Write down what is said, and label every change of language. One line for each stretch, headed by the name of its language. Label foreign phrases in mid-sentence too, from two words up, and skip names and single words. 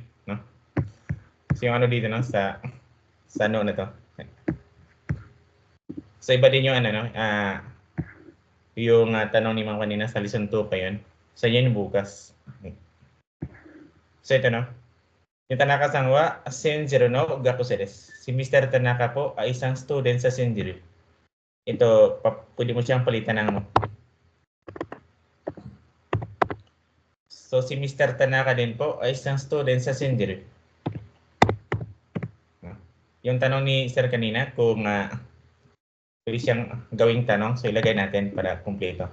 Filipino: No? So, yung dito, no? Sa no na to. So, iba din yung yung tanong ni Ma'am kanina sa lesson 2 pa yun. So, yun bukas. So, ito, no?
Japanese: Yung 田中さんはSenjiroの学生です.
Filipino: Si Mr. Tanaka po ay isang student sa Senjiro. Ito, pwede mo siyang palitan ng So, si Mr. Tanaka din po ay isang student sa Senjiro. Yung tanong ni Sir kanina, kung pwede siyang gawing tanong, so ilagay natin para kumpleto.